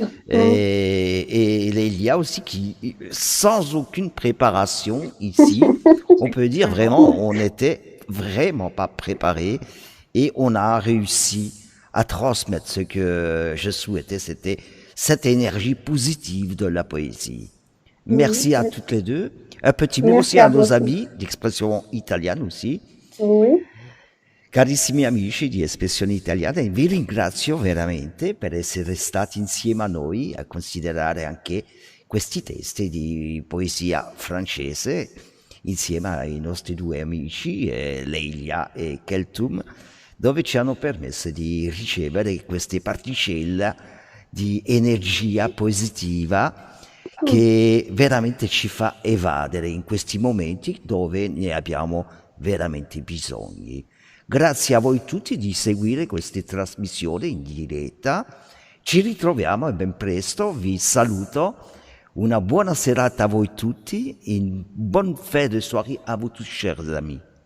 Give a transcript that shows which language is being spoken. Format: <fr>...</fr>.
<fr>Et Lélia aussi, qui, sans aucune préparation ici, on peut dire vraiment, on n'était vraiment pas préparé et on a réussi à transmettre ce que je souhaitais, c'était cette énergie positive de la poésie. Merci à toutes les deux. Un petit mot Merci aussi à à nos vous. amis d'expression italienne aussi. Oui.</fr> <it>Carissimi amici di Espressione Italiana, vi ringrazio veramente per essere stati insieme a noi a considerare anche questi testi di poesia francese insieme ai nostri due amici, Leila e Keltum, dove ci hanno permesso di ricevere queste particelle di energia positiva che veramente ci fa evadere in questi momenti dove ne abbiamo veramente bisogno. Grazie a voi tutti di seguire queste trasmissioni in diretta. Ci ritroviamo ben presto, vi saluto. Una buona serata a voi tutti,</it> <fr>une bonne fin de soirée à vous tous, chers amis.</fr>